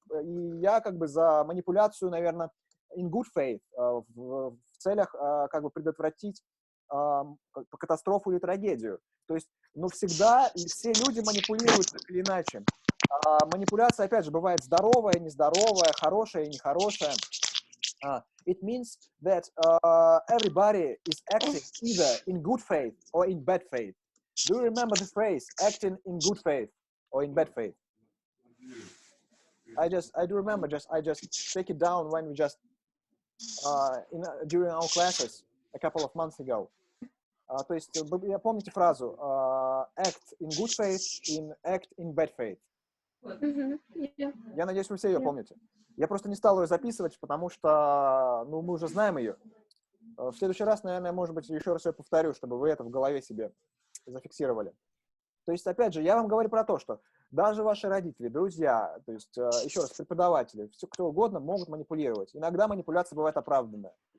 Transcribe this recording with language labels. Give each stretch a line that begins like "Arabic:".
Russian: И я как бы за манипуляцию, наверное,
English: in good faith,
Russian: в целях как бы предотвратить катастрофу или трагедию. То есть, ну, всегда все люди манипулируют так или иначе. Манипуляция, опять же, бывает здоровая, нездоровая, хорошая и нехорошая.
English: It means that everybody is acting either in good faith or in bad faith. Do you remember the phrase acting in good faith or in bad faith? I do remember. I just take it down when we just during our classes a couple of months ago.
Russian: То есть, помните фразу
English: act in good faith, act in bad faith.
Russian: Я надеюсь, вы все ее помните. Я просто не стал ее записывать, потому что, ну, мы уже знаем ее. В следующий раз, наверное, может быть, еще раз ее повторю, чтобы вы это в голове себе зафиксировали. То есть, опять же, я вам говорю про то, что даже ваши родители, друзья, то есть, еще раз, преподаватели, все, кто угодно могут манипулировать. Иногда манипуляция бывает оправданная.